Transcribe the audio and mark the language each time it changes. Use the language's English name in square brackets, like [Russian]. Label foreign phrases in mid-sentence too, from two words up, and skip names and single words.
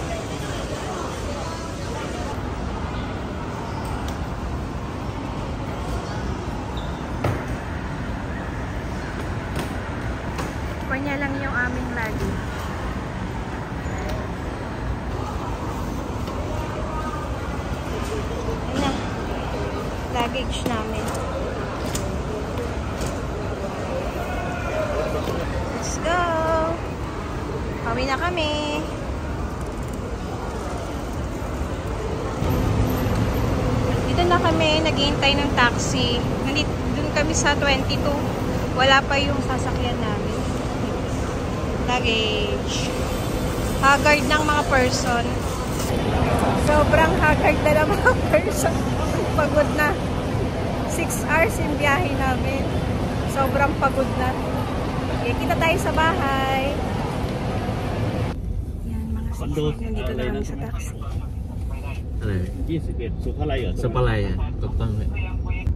[Filipino] Kunya lang yung aming luggage. Luggage namin. [English] Let's go! [Filipino] Pauwi na kami. Dito na kami, naghihintay ng taxi. Doon kami sa 22. Wala pa yung sasakyan namin. Luggage. Haggard ng mga person. Sobrang haggard na ng mga person. Pagod na. 6 hours yung biyahe namin. Sobrang pagod na. Okay, kita tayo sa bahay. Yan, mga sisig. Nandito na kami sa taxi. Ano yun? [Thai] 21 สุภาลัยเหรอสุภาลัยอ่ะถูกต้องเลย